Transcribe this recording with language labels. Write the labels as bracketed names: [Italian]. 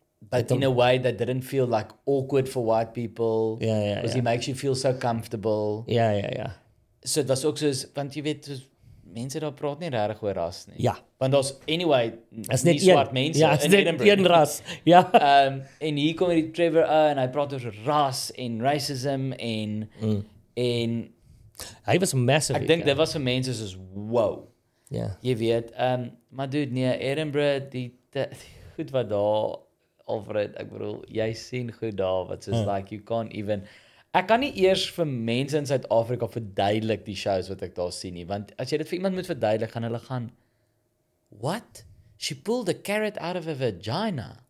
[English] But in a way that didn't feel like awkward for white people. Because he makes you feel so comfortable. [Afrikaans] Ja. So dit was ook soos want jy weet soos mense daar praat nie regtig oor ras nie. Ja. Want daar's anyway is nie net swart mense ja, in Edinburgh. Een ras. Ja. En hier kom die Trevor en hy praat oor ras en racism en hy was massive. ek dink dit was vir mense soos wow. Ja. Jy weet, maar dude, nee, Edinburgh die goed wat daar Alfred, ek bedoel, jy sien goed daar wat soos [English] like you can't even [Afrikaans] ek kan nie eers vir mense in Suid-Afrika verduidelik die shows wat ek daar sien nie, want as jy dit vir iemand moet verduidelik, gaan hulle gaan what? [English] She pulled a carrot out of a vagina.